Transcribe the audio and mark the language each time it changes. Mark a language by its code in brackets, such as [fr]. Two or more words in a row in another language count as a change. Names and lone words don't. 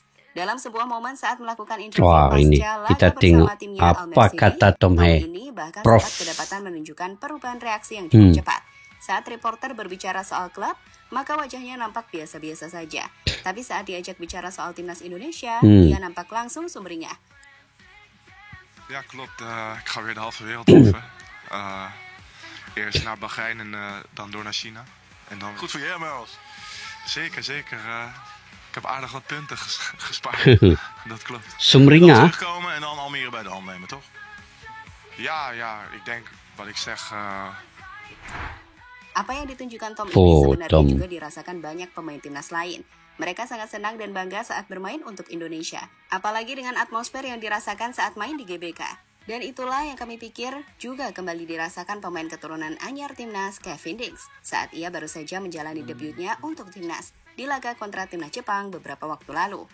[id] Dalam sebuah momen saat melakukan interview pasca laga bersama timnya apa kata Tom Hai. Ini bahkan sempat kedapatan menunjukkan perubahan reaksi yang cukup cepat. Saat reporter berbicara soal klub, maka wajahnya nampak biasa-biasa saja. Tapi saat diajak bicara soal timnas Indonesia, ia nampak langsung sumringah. [nl] Ja, klopt. Ik ga weer de halve wereld over. Eerst naar Bahrein en dan door naar China. En dan... Goed voor jij, Mels. Zeker, zeker. Ik heb aardig wat punten gespaard. Dat klopt. Dan [id] Sumringa. [nl] terugkomen en dan Almere bij de hand nemen, toch? Ja, ik denk wat ik zeg. [id] Apa yang ditunjukkan Tom ini Oh, sebenarnya Tom. juga dirasakan banyak pemain timnas lain. Mereka sangat senang dan bangga saat bermain untuk Indonesia. Apalagi dengan atmosfer yang dirasakan saat main di GBK. Dan itulah yang kami pikir juga kembali dirasakan pemain keturunan anyar timnas Kevin Dix saat ia baru saja menjalani debutnya untuk timnas di laga kontra timnas Jepang beberapa waktu lalu.